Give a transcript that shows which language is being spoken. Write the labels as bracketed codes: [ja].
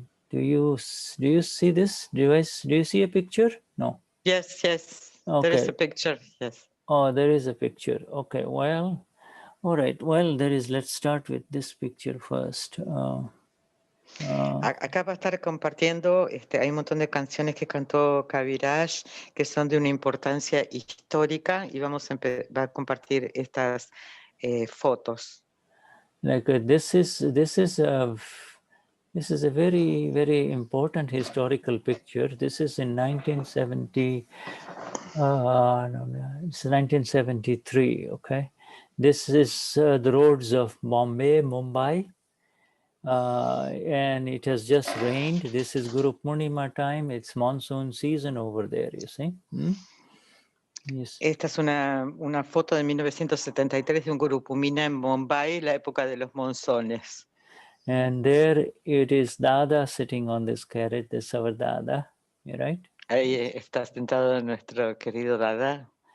[en] Do you see this? Do you see a picture? No. Yes, yes. Okay. There is a picture, yes. Oh, there is a picture. Okay, well, all right. Well, let's start with this picture first. [es] Acá va a estar compartiendo, hay un montón de canciones que cantó Kaviraj que son de una importancia histórica y va a compartir estas fotos. [en] Like this is a very, very important historical picture. This is in 1970. It's 1973. Okay, this is the roads of Bombay, Mumbai. And it has just rained. This is Guru Purnima time. It's monsoon season over there, you see. Yes. [es] Esta es una foto de 1973 de un Guru Purnima en Mumbai, la época de los monzones. [en] And there it is Dada sitting on this carrot, this our Dada, right? [es] Ahí está sentado nuestro querido Dada.